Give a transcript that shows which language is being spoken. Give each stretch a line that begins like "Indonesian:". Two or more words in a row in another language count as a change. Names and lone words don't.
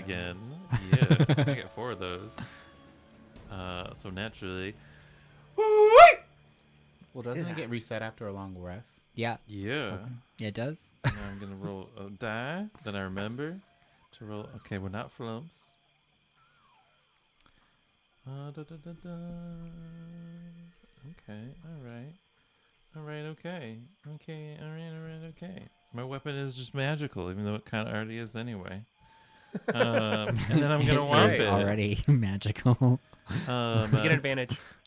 English: again. Yeah, I get 4 of those. So naturally, Well, doesn't it get reset after a long rest? Yeah, yeah. it does. Now I'm gonna roll a die. Then I remember to roll. Okay, we're not flumps. Da, da, da, da. Okay, alright, okay. Okay. My weapon is just magical, even though it kind of already is anyway. And then I'm gonna whomp It's it. already magical. We get advantage. We're